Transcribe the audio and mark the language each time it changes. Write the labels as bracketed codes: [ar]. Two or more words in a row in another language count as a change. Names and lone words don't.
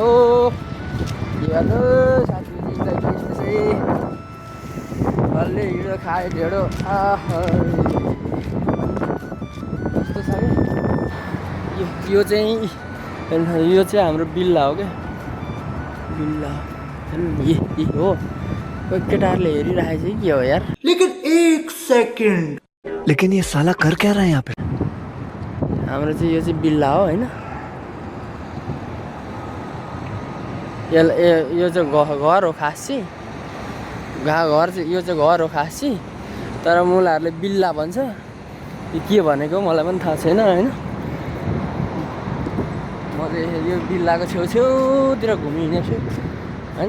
[ne] के गर्नु साथी, डल्ले हिँडो खाए ढेँडो कस्तो छ यो चाहिँ हाम्रो बिल्ला हो क्या, बिल्ला हो। कोही केटाहरूले हेरिरहेको चाहिँ के हो यार। [hi] लेकिन एक सेकंड, लेकिन ये साला कर क्या रहा है यहाँ पे? [ne] हाम्रो चाहिँ यो चाहिँ बिल्ला हो होइन। यो चाहिँ घर हो खास चाहिँ, यो चाहिँ घर हो खास चाहिँ, तर मुलाहरूले बिल्ला भन्छ। यो के भनेको मलाई पनि थाहा छैन होइन। म चाहिँ यो बिल्लाको छेउतिर घुमिहिँडेछु होइन।